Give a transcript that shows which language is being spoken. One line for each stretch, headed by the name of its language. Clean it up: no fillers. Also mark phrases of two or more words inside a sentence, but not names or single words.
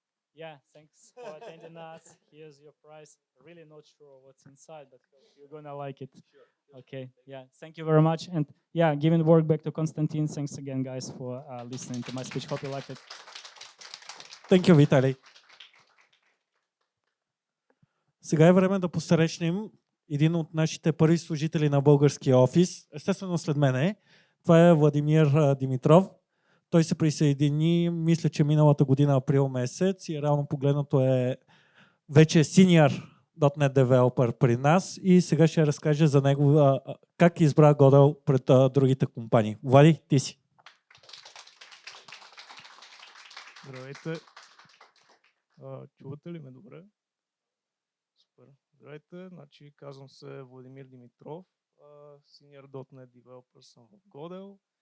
English: Yeah, thanks for attending us. Here's your prize. Really not sure what's inside, but hope you're gonna like it. Okay, yeah, thank you very much. And yeah, giving work back to Konstantin. Thanks again, guys, for listening to my speech. Hope you liked it. Thank you, Vitali.
Bulgarian: Сега е време да посрещнем един от нашите първи служители на българския офис. Естествено след мене. Това е Владимир Димитров. Той се присъедини, мисля, че миналата година, април месец, и реално погледнато е вече
English: senior .NET developer
Bulgarian: при нас и сега ще разкаже за него как избра Godel пред другите компании. Влади, ти си. Здравейте. Чувате ли ме добре? Супер. Здравейте, значи казвам се Владимир Димитров,
English: Senior .NET Developer
Bulgarian: съм в Godel.